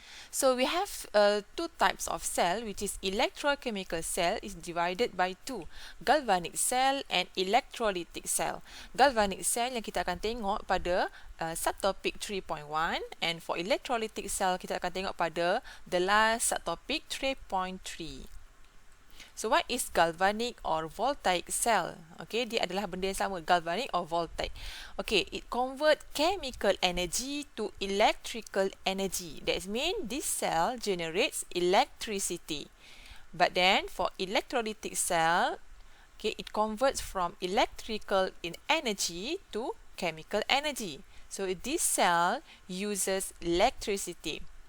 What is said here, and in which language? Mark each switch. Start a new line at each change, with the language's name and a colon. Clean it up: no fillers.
English: So we have two types of cell, which is electrochemical cell is divided by two, galvanic cell and electrolytic cell.
Malay: Galvanic cell yang kita akan tengok pada subtopic 3.1,
English: and for electrolytic cell
Malay: kita akan tengok pada
English: the last subtopic 3.3. So what is galvanic or voltaic cell?
Malay: Okay, dia adalah benda yang sama, galvanic or voltaic.
English: Okay, it convert chemical energy to electrical energy. That means this cell generates electricity. But then for electrolytic cell, okay, it converts from electrical energy to chemical energy. So this cell uses electricity.